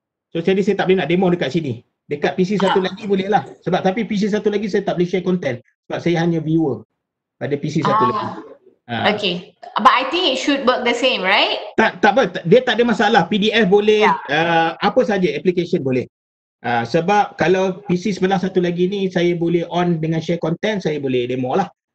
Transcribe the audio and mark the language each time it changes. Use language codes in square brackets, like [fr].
[ms] So jadi saya tak boleh nak demo dekat sini. Dekat PC satu lagi boleh lah. Sebab tapi PC satu lagi saya tak boleh share content. Sebab saya hanya viewer pada PC satu lagi. Okay. [en] But I think it should work the same, right? [ms] Tak apa. Dia tak ada masalah. PDF boleh, apa saja application boleh. Sebab kalau PC sebelah satu lagi ni saya boleh on dengan share content, saya boleh demo lah.